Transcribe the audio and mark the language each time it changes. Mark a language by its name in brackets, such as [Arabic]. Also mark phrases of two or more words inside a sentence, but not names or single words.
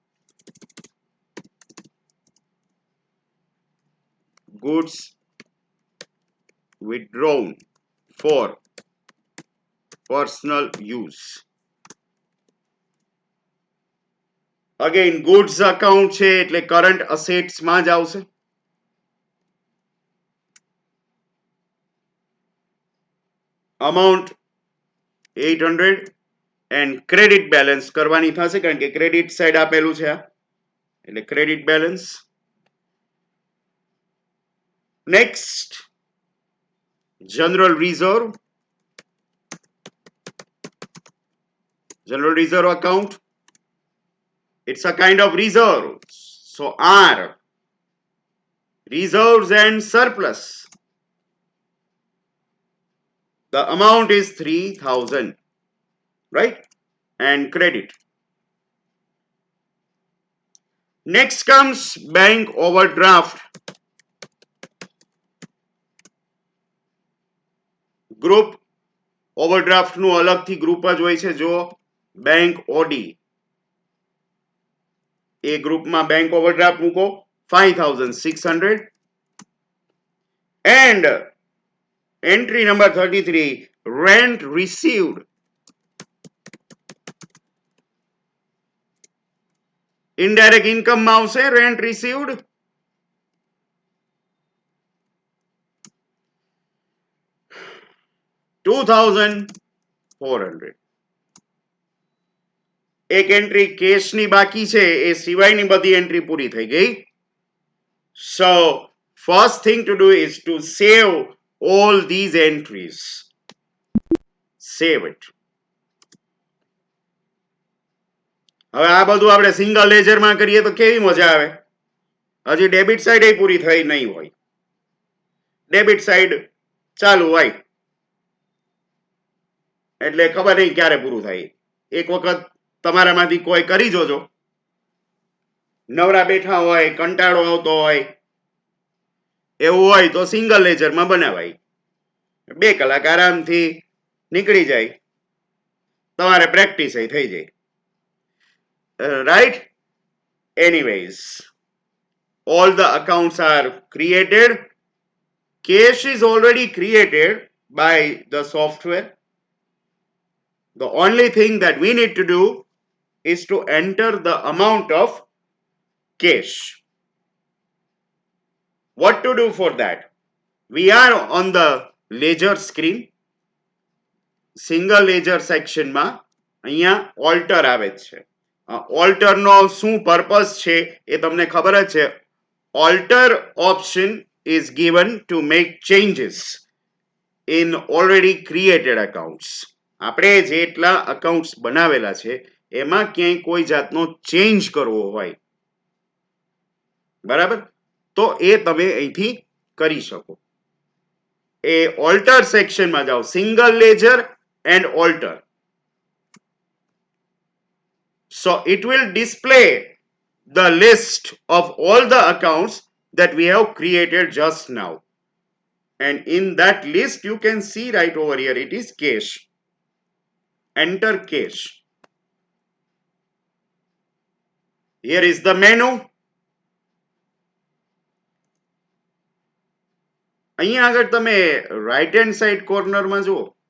[English] Goods withdrawn for personal use. Again, goods account [Gujarati] છે એટલે [English] current assets [Gujarati] માં જ આવશે. [English] Amount 800 and credit balance [Gujarati] કરવાની થશે કારણ કે [English] credit side [Gujarati] આપેલું છે આ એટલે [English] credit balance. Next, general reserve. General reserve account, it's a kind of reserve. So R, reserves and surplus. The amount is 3000, right? And credit. Next comes bank overdraft. Group overdraft [Gujarati] નું અલગથી ગ્રુપ જ હોય છે. જો [English] bank OD [Gujarati] એ ગ્રુપમાં [English] bank overdraft [Gujarati] મૂકો [English] 5600 and entry number 33, rent received. Indirect income [Gujarati] માં આવશે [English] rent received. [Gujarati] $2,400. એક એન્ટ્રી કેશની બાકી છે એ સિવાયની બધી એન્ટ્રી પૂરી થઈ ગઈ. [English] So first thing to do is to save all these entries. Save it. [Gujarati] હવે આ બધું આપણે સિંગલ લેજરમાં કરીએ તો કેવી મજા આવે. હજી ડેબિટ સાઈડ એ પૂરી થઈ નહીં હોય. ડેબિટ સાઈડ ચાલુ હોય એટલે ખબર નહીં ક્યારે પૂરું થાય. એક વખત તમારામાંથી કોઈ કરી જોજો. નવરા બેઠા હોય, કંટાળો આવતો હોય, એવું હોય તો સિંગલ લેજરમાં બનાવાય. 2 કલાક આરામથી નીકળી જાય. તમારે પ્રેક્ટિસ થઈ જાય. [English] Right? Anyways, all the accounts are created. Cash is already created by the software. The only thing that we need to do is to enter the amount of cash. What to do for that? We are on the ledger screen. Single ledger section [Gujarati] માં અહીંયા alter આવે છે. Alter નો શું purpose છે એ તમને ખબર જ છે. [English] Alter option is given to make changes in already created accounts. [Gujarati] આપણે જેટલા accounts બનાવેલા છે એમાં ક્યાંય કોઈ જાતનો change કરવો હોય બરાબર તો એ તમે અહીંથી કરી શકો. એ alter section માં જાઓ. [English] Single ledger and alter. So it will display the list of all the accounts that we have created just now. And in that list you can see right over here it is cash. Enter cash. Here is the menu. [Gujarati] અહીંયા આગળ તમે [English] right hand side corner [Gujarati] માં જુઓ.